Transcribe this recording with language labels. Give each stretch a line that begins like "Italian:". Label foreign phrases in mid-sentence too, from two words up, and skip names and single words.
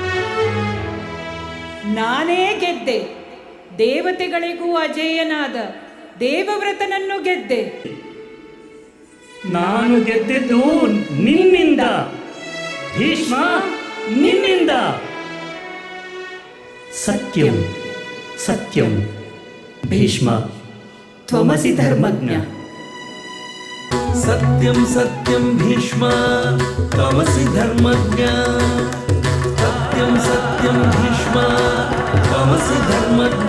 Kannada: ನಾನೇ ಗೆದ್ದೆ. ದೇವತೆಗಳಿಗೂ ಅಜೇಯನಾದ ದೇವವ್ರತನನ್ನು ಗೆದ್ದೆ. ನಾನು ಗೆದ್ದಿದ್ದು ನಿನ್ನಿಂದ ಭೀಷ್ಮ, ನಿನ್ನಿಂದ.
Sanskrit: ಸತ್ಯಂ ಸತ್ಯಂ ಭೀಷ್ಮ ತ್ವಮಸಿ ಧರ್ಮಜ್ಞ. ಸತ್ಯಂ ಸತ್ಯಂ ಭೀಷ್ಮ ತ್ವಮಸಿ ಧರ್ಮಜ್ಞ. ಸತ್ಯಂ ಸತ್ಯಂ ಭೀಷ್ಮ ತ್ವಮಸಿ ಧರ್ಮಜ್ಞ.